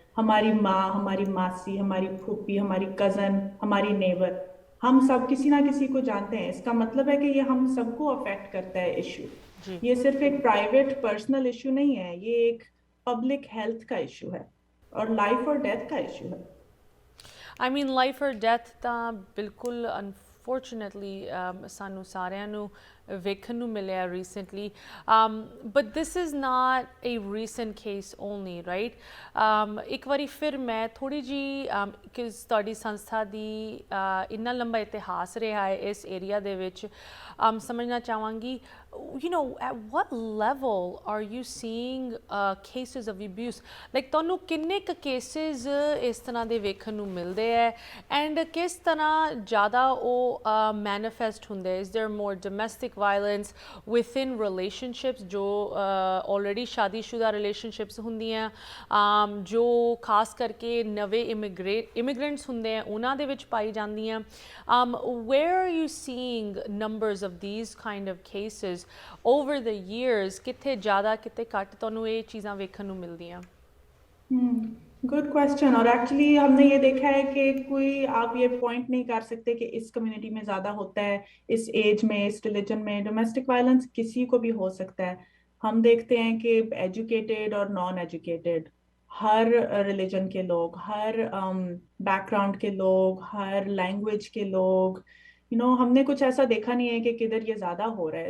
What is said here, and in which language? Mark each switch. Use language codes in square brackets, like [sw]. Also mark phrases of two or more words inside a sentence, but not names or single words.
[hi] हमारी माँ, हमारी मासी, हमारी फूफी, हमारी कजन, हमारी नेबर, हम सब किसी ना किसी को जानते हैं। इसका मतलब है कि ये हम सबको अफेक्ट करता है इश्यू। जी। ये सिर्फ एक [en] private personal issue [hi] नहीं है, ये एक [en] public health [hi] का इश्यू है और लाइफ और डेथ का इश्यू है। [en] I mean life or death [pa] ਤਾਂ ਬਿਲਕੁਲ [en] unfortunately [pa] ਸਾਨੂੰ ਸਾਰਿਆਂ ਨੂੰ ਵੇਖਣ ਨੂੰ ਮਿਲਿਆ [en] recently, but this is not a recent case only, right? [pa] ਇੱਕ ਵਾਰੀ ਫਿਰ ਮੈਂ ਥੋੜੀ ਜੀ ਕਿ ਤੁਹਾਡੀ ਸੰਸਥਾ ਦੀ ਇੰਨਾ ਲੰਬਾ ਇਤਿਹਾਸ ਰਿਹਾ ਹੈ ਇਸ ਏਰੀਆ ਦੇ ਵਿੱਚ, ਸਮਝਣਾ ਚਾਹਾਂਗੀ, [en] you know, at what level are you seeing cases of abuse? [pa] Like ਤੁਹਾਨੂੰ ਕਿੰਨੇ ਕੁ cases ਇਸ ਤਰ੍ਹਾਂ ਦੇ ਵੇਖਣ ਨੂੰ ਮਿਲਦੇ ਹੈ, ਐਂਡ ਕਿਸ ਤਰ੍ਹਾਂ ਜ਼ਿਆਦਾ ਉਹ ਮੈਨੀਫੈਸਟ ਹੁੰਦੇ? [en] Is there more domestic violence within relationships [pa] ਜੋ already ਸ਼ਾਦੀशुदा relationships ਹੁੰਦੀਆਂ, ਜੋ ਖਾਸ ਕਰਕੇ ਨਵੇਂ immigrants ਹੁੰਦੇ ਆ ਉਹਨਾਂ ਦੇ ਵਿੱਚ ਪਾਈ ਜਾਂਦੀਆਂ? [en] Where are you seeing numbers of these kind of cases over the years? [pa] ਕਿੱਥੇ ਜ਼ਿਆਦਾ ਕਿਤੇ ਘੱਟ ਤੁਹਾਨੂੰ ਇਹ ਚੀਜ਼ਾਂ ਵੇਖਣ ਨੂੰ ਮਿਲਦੀਆਂ? [en] good question. [hi] और एक्चुअली हमने ये देखा है कि कोई आप ये पॉइंट नहीं कर सकते कि इस कम्युनिटी में ज्यादा होता है, इस एज में, इस रिलीजन में। [en] domestic violence [hi] किसी को भी हो सकता है। हम देखते हैं कि एजुकेटेड और [en] non educated, [hi] हर रिलीजन के लोग, हर बैकग्राउंड के लोग, हर लैंग्वेज के लोग, हमने कुछ ऐसा देखा नहीं है कि किधर ये ज्यादा हो रहा है।